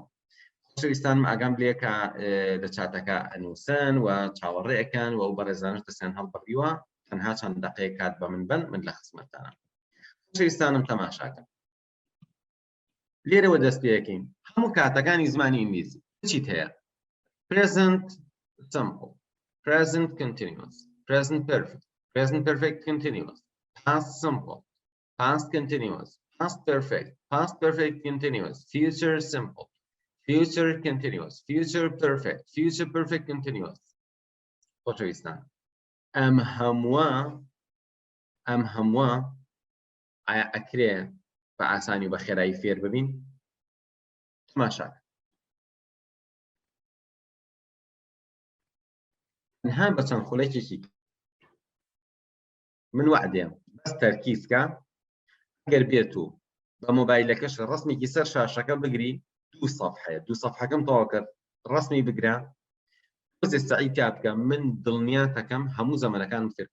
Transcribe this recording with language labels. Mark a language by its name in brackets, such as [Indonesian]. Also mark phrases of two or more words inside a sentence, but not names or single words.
[Central Kurdish] خۆشەویستانم ئاگام لێ کە لە چاتەکە ئەنووسن و چاوەڕێەکەن و ئەو بەڕێزانش دەستیان هەڵبڕیوە، تەنها چەند دەقەیە کات بە من بن، من لە خزمەتتانم. خۆشەویستانم تەماشاکەن. لێرەوە دەست پێەکەین هەموو کاتەکانی زمانی ئینگلیزی چیت هەیە؟ [English] present simple، present continuous، present perfect، present perfect continuous، past simple، past continuous، past perfect، past perfect continuous، future simple، future continuous، future perfect، future perfect continuous. [Central Kurdish] خۆشەویستان ئەم هەمووە ئایا ئەکرێ بە ئاسانی و بە خێرایی فێر ببین؟ تەماشاکە. تەنها بە چەند خولەکێکی من وعدێم بەس تەرکیزکە، ئەگەر بێت و بە مۆبایلەکەش ڕسمێکی سەر شاشەکە بگری 2 سەفحەیە، 2 سەفحەکەم تەواو کرد، ڕسمی بگرە، بەزێ سەعی کا بکە، من دڵنیا دەکەم هەموو زەمانەکانم فێر.